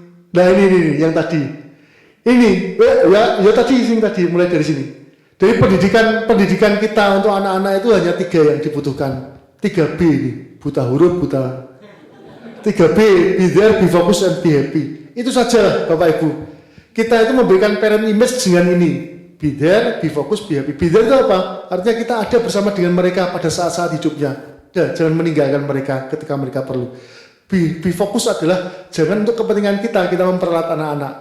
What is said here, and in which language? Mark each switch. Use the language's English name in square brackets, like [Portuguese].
[Indonesian] Nah ini yang tadi. Ini ya tadi mulai dari sini. Dari pendidikan kita untuk anak-anak itu hanya 3 yang dibutuhkan. [English] 3B [Indonesian] ini, buta huruf, [English] 3B, be there, be focused, and be happy. [Indonesian] Itu saja Bapak Ibu. Kita itu memberikan parent image dengan ini. [English] Be there, be focused, be happy. Be there [Indonesian] itu apa? Artinya kita ada bersama dengan mereka pada saat-saat hidupnya. Jangan meninggalkan mereka ketika mereka perlu. Be fokus adalah jangan untuk kepentingan kita memperalat anak-anak.